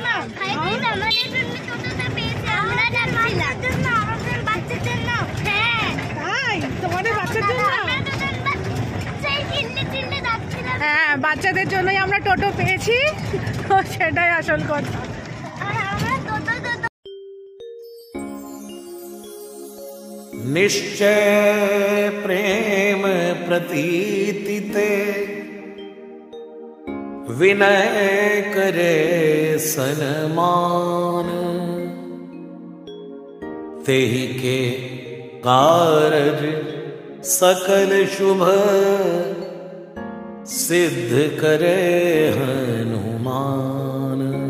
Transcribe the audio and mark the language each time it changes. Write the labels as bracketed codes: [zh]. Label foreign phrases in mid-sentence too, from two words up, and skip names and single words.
[bn] আমাদের জন্য টোটোটা পেয়েছে, আমরা যাচ্ছিলাম। আমাদের বাচ্চাদের জন্য। হ্যাঁ তাই, তোমাদের বাচ্চার জন্য? হ্যাঁ, বাচ্চাদের জন্যই আমরা টোটো পেয়েছি, সেটাই আসল কথা। [awa] निश्चय प्रेम प्रतीति ते विनय करे सन्मान तेहि के कारज सकल शुभ सिद्ध करे हनुमान।